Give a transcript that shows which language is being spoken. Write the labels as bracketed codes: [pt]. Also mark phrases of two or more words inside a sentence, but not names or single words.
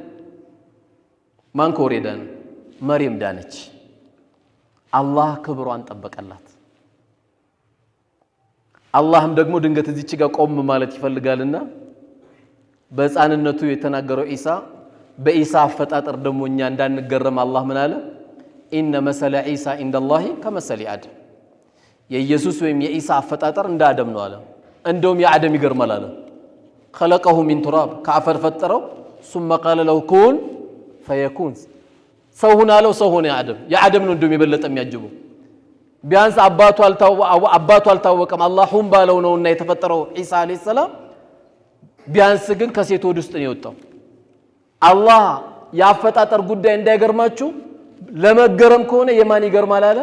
[am] መርየም ዳነች። አላህ ክብሯን ጠበቀላት። አላህም ደግሞ ድንገት እዚች ጋር ቆም ማለት ይፈልጋልና በህፃንነቱ የተናገረው ኢሳ በኢሳ አፈጣጠር ደግሞ እኛ እንዳንገረም አላህ ምን አለ? [ar] إن مثل عيسى عند الله كمثل آدم [am] የኢየሱስ ወይም የኢሳ አፈጣጠር እንደ አደም ነው አለ። እንደውም የአደም ይገርማል አለ። [ar] خلقه من تراب [am] ከአፈር ፈጠረው [ar] ثم قال له كن فيكون [am] ሰው ሆነ አለው። ሰው ሆነ የአደም ነው እንደውም የበለጠ የሚያጅበው። ቢያንስ አባቱ አልታወቀም አላህ ሁን ባለው ነውና የተፈጠረው ኢሳ [ar] عليه السلام። [am] ቢያንስ ግን ከሴት ወድ ውስጥ ነው የወጣው። አላህ ያፈጣጠር ጉዳይ እንዳይገርማችሁ ለመገረም ከሆነ የማን ይገርማል አለ?